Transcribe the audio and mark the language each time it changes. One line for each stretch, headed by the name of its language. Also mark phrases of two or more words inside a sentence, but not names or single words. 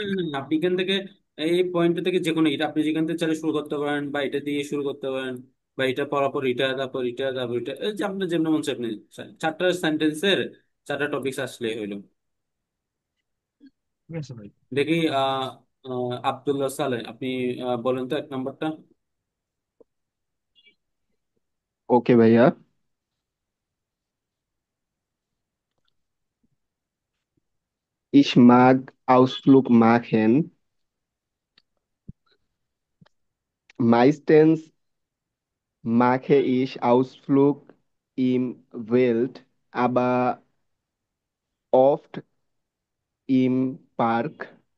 Bangla: আপনি এখান থেকে এই পয়েন্ট থেকে যে কোনো, এটা আপনি যেখান থেকে চাইলে শুরু করতে পারেন, বা এটা দিয়ে শুরু করতে পারেন, বা এটা পড়ার পর এটা, তারপর এটা, তারপর এটা, এই যে আপনার যেমন মন চায় আপনি চারটা সেন্টেন্সের চারটা টপিক আসলে হইলো। ঠিক আছে ভাই। দেখি আব্দুল্লাহ সালেহ, আপনি বলেন তো 1 নম্বরটা। ওকে ভাইয়া।
German: Ich mag Ausflug machen. Meistens mache ich Ausflug im Wald, aber oft im Park.